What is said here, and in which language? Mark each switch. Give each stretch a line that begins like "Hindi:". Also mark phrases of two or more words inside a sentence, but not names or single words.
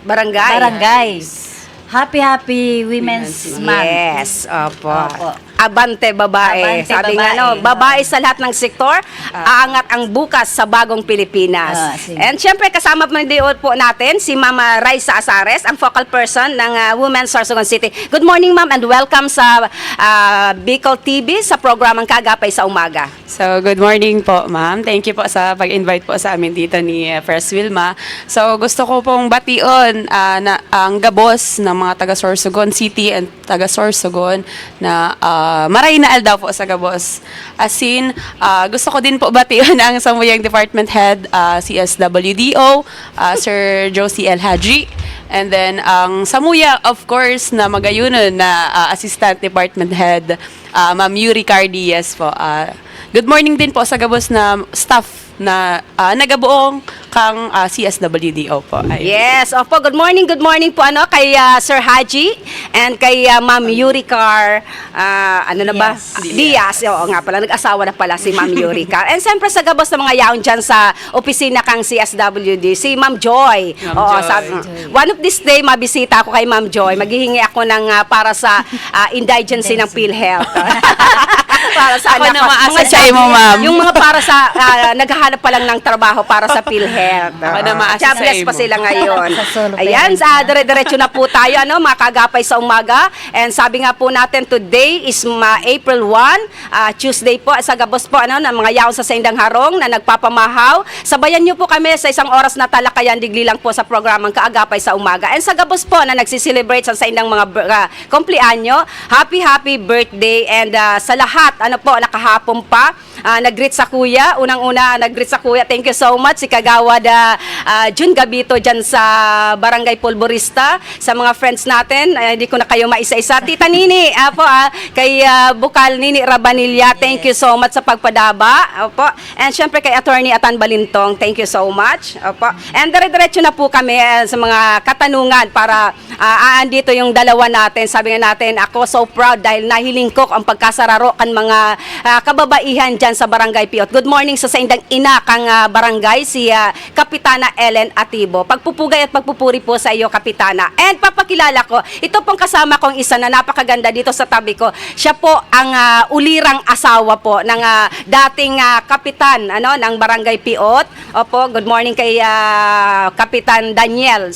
Filipino: Barangay.
English: Happy Women's Month. Yes,
Filipino: opo. Opo. Abante babae. Abante, Sabi nga, babae. babae sa lahat ng sektor, aangat ang bukas sa bagong Pilipinas. Sige. And syempre, kasama po natin si Mama Raisa Azares, ang focal person ng Women's Sorsogon City.
English: Good morning, Ma'am, and welcome
Filipino: sa Bicol TV sa programang Kaagapay sa Umaga. So,
English: good morning
Filipino: po, ma'am.
English: Thank you
Filipino: po sa pag-invite po sa amin dito ni First Wilma.
Bikol: So, gusto ko pong bation na ang gabos ng mga taga-Sorsogon City and taga-Sorsogon na maray na daw po sa gabos. As in, gusto ko din po bation ang samuyang
English: department head,
Bikol: CSWDO, Sir Josie L. Haji. And then, ang samuya,
English: of course,
Bikol: na magayunan na
English: assistant department head,
Bikol: Ma'am Yuri Cardias po.
English: Good morning
Bikol: din po sa gabos na staff na nagabuong kang CSWDO po.
Filipino: Ayun. Yes, opo.
English: Good morning
Filipino: po kay Sir Haji and kay Ma'am Yuricar ano na ba? Diaz. Oo nga pala, nag-asawa na pala si Ma'am Yuricar.
Bikol: And siyempre sa gabos ng mga yaon dyan sa opisina kang CSWD, si Ma'am Joy. Ma'am Joy.
English: One of this day,
Filipino: mabisita ako kay Ma'am Joy. Maghihingi ako ng para sa indigency ng PhilHealth. Para sa Ako anak na ko. ma-assay mo, ma'am. Yung mga para sa naghahanap pa lang ng trabaho para sa PhilHealth. Ako na ma-assay Jobless pa mo. sila ngayon. Sa solo Ayan, parent. dire-diretso na po tayo, mga Kaagapay sa Umaga. And sabi nga po natin,
English: today is April 1, Tuesday
Bikol: po, sa gabos po, ng mga yaon sa Saindang Harong na nagpapamahaw.
Filipino: Sabayan niyo po kami sa isang oras na talakayan, digli lang po sa programang Kaagapay sa Umaga.
Bikol: And sa gabos po na nagsiselebrate sa Saindang mga kumpleanyo,
English: happy birthday.
Filipino: And sa lahat, nakahapon pa, nag-greet sa kuya. Unang-una, nag-greet sa kuya.
English: Thank you so much.
Filipino: Si Kagawad Jun Gabito dyan sa Barangay Polvorista. Sa mga friends natin, hindi ko na kayo maisa-isa. Tita Nini, kay Bukal Nini Rabanilla,
English: thank you so much
Bikol: sa pagpadaba.
English: Opo.
Filipino: And syempre kay Attorney Atan Balintong,
English: thank you so much.
Filipino: Opo. And dire-diretso na po kami sa mga katanungan para andito yung dalawa natin. Sabi nga natin,
Bikol: ako so proud dahil nahiling ko ang pagkasararo kan mga kababaihan dyan sa Barangay Piot.
English: Good morning
Bikol: sa Saindang Ina kang barangay, si Kapitana Ellen Atibo.
Filipino: Pagpupugay at pagpupuri po sa iyo, Kapitana. And papakilala ko, ito pong kasama kong isa na napakaganda dito sa tabi ko. Siya po ang ulirang asawa po ng dating kapitan ng Barangay Piot. Opo,
English: good morning
Filipino: kay Kapitan Daniel.